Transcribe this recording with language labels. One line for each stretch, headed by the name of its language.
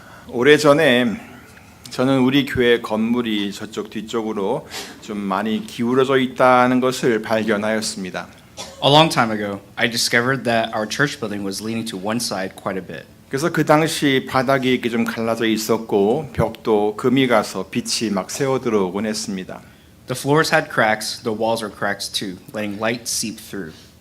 Korean: 오래전에 저는 우리 교회 건물이 저쪽 뒤쪽으로 좀 많이 기울어져 있다는 것을 발견하였습니다.
English: A long time ago, I discovered that our church building was leaning to one side quite a bit.
Korean: 그래서 그 당시 바닥이 이렇게 좀 갈라져 있었고 벽도 금이 가서 빛이 막 새어 들어오곤 했습니다.
English: The floors had cracks, the walls were cracked too, letting light seep through.